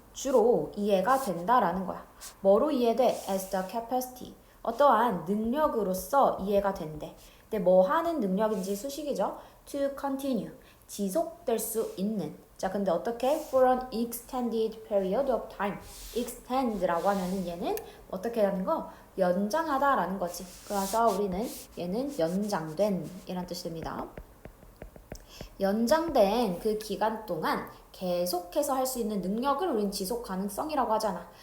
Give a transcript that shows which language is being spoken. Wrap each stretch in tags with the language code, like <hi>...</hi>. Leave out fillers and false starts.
<ko>주로 이해가 된다라는 거야. 뭐로 이해돼?</ko> <en>As the capacity.</en> <ko>어떠한 능력으로서 이해가 된대. 근데 뭐 하는 능력인지 수식이죠.</ko> <en>To continue.</en> <ko>지속될 수 있는. 자, 근데 어떻게?</ko> <en>For an extended period of time.</en> <ko>extend라고 하면은 얘는 어떻게 하는 거? 연장하다라는 거지. 그래서 우리는 얘는 연장된 이란 뜻입니다. 연장된 그 기간 동안 계속해서 할 수 있는 능력을 우린 지속 가능성이라고 하잖아.</ko>